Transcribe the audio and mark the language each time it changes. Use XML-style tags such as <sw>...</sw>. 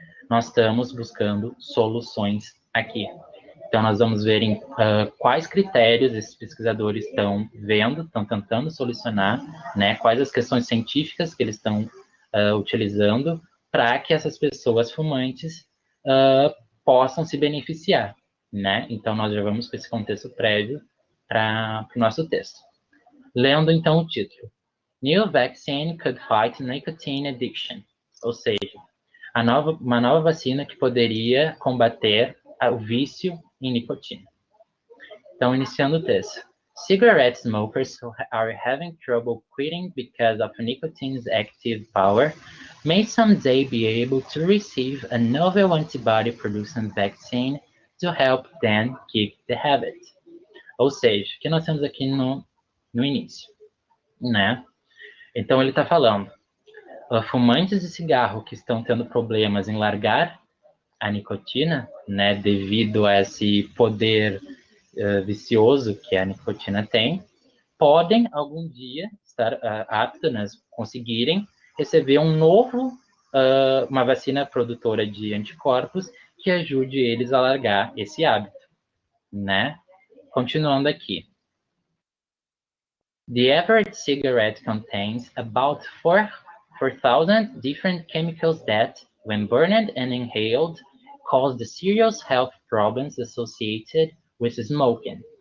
<pt>Nós estamos buscando soluções aqui. Então, nós vamos ver quais critérios esses pesquisadores estão vendo, estão tentando solucionar, né? Quais as questões científicas que eles estão utilizando para que essas pessoas fumantes possam se beneficiar, né? Então, nós já vamos com esse contexto prévio para o nosso texto. Lendo, então, o título.</pt> <en>New vaccine could fight nicotine addiction.</en> <pt>Ou seja, uma nova vacina que poderia combater o vício em nicotina. Então, iniciando o texto.</pt> <en>Cigarette smokers who are having trouble quitting because of nicotine's active power may someday be able to receive a novel antibody-producing vaccine to help them kick the habit.</en> <pt>Ou seja, o que nós temos aqui no no início, né? Então, ele está falando, fumantes de cigarro que estão tendo problemas em largar a nicotina, né, devido a esse poder vicioso que a nicotina tem, podem algum dia estar aptos, né, conseguirem receber uma vacina produtora de anticorpos que ajude eles a largar esse hábito, né? Continuando aqui.</pt> <en>The average cigarette contains about 4,000 different chemicals that, when burned and inhaled, cause the serious health problems associated with smoking.</en>